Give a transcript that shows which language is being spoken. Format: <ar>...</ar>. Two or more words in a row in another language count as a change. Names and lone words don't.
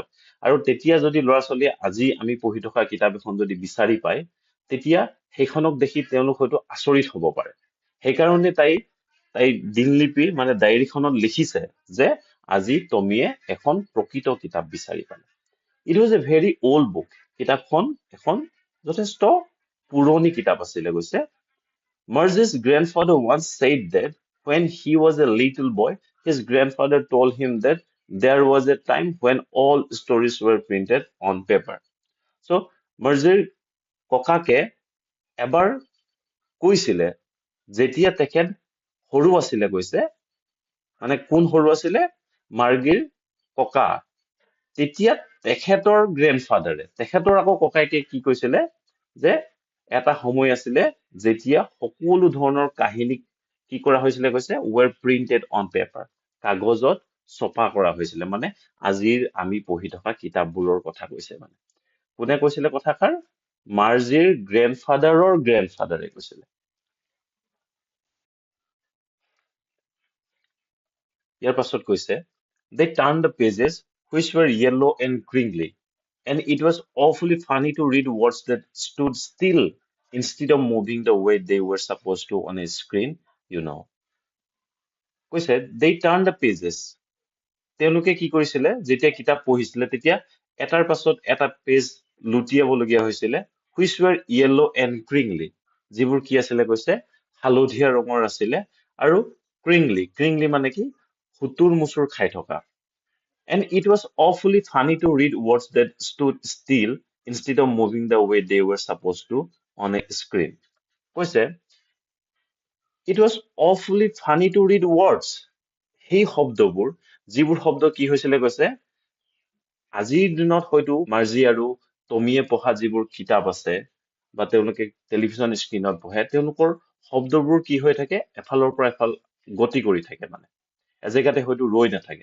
<as>আৰু তেতিয়া যদি ল'ৰা ছোৱালীয়ে আজি আমি পঢ়ি থকা কিতাপ এখন যদি বিচাৰি পায়, তেতিয়া সেইখনক দেখি তেওঁলোক হয়তো আচৰিত হ'ব পাৰে। সেইকাৰণে তাই দিনলিপি মানে ডায়েৰীখনত লিখিছে যে আজি টমিয়ে এখন প্ৰকৃত কিতাপ বিচাৰি পালে।</as> <en>It was a very old book.</en> <as>কিতাপখন এখন যথেষ্ট পুৰণি কিতাপ আছিলে কৈছে।</as> <en>Marge's grandfather once said that when he was a little boy, his grandfather told him that there was a time when all stories were printed on paper.</en> <as>So, Marge's ককাকে এবাৰ কৈছিলে, যেতিয়া তেখেত সৰু আছিলে কৈছে, মানে কোন সৰু আছিলে? মাৰ্গীৰ ককা। তেতিয়া তেখেতৰ গ্ৰেণ্ডফাদাৰে, তেখেতৰ আকৌ ককাইকে কি কৈছিলে যে এটা সময় আছিলে যেতিয়া সকলো ধৰণৰ কাহিনী কি কৰা হৈছিলে কৈছে</as> <en>were printed on paper,</en> <as>কাগজত ছপা কৰা হৈছিলে। মানে আজিৰ আমি পঢ়ি থকা কিতাপবোৰৰ কথা কৈছে। মানে কোনে কৈছিলে কথাষাৰ? মাৰ্জিৰ গ্ৰেণ্ডফাদাৰে কৈছিলে। ইয়াৰ পাছত কৈছে,</as> <en>they turned the pages which were yellow and crinkly, and it was awfully funny to read words that stood still instead of moving the way they were supposed to on a screen, you know. কৈছে, they turned the pages.</en> <as>তেওঁলোকে কি কৰিছিলে? যেতিয়া কিতাপ পঢ়িছিলে তেতিয়া এটাৰ পাছত এটা পেজ লুটিয়াবলগীয়া হৈছিলে,</as> <en>which were yellow and crinkly,</en> <as>যিবোৰ কি আছিলে কৈছে হালধীয়া ৰঙৰ আছিলে, আৰু crinkly মানে কি? হুতুৰ মুচুৰ খাই থকা।</as> <en>And it was awfully funny to read words that stood still instead of moving the way they were supposed to on a screen. কৈছে, it was awfully funny to read words.</en> <as>সেই শব্দবোৰ, যিবোৰ শব্দ কি হৈছিলে কৈছে, আজিৰ দিনত হয়তো মাৰ্জি আৰু টমিয়ে পঢ়া যিবোৰ কিতাপ আছে বা তেওঁলোকে টেলিভিছন স্ক্ৰীণত পঢ়ে, তেওঁলোকৰ শব্দবোৰ কি হৈ থাকে? এফালৰ পৰা এফাল গতি কৰি থাকে, মানে এজেগাতে হয়তো ৰৈ নাথাকে।</as>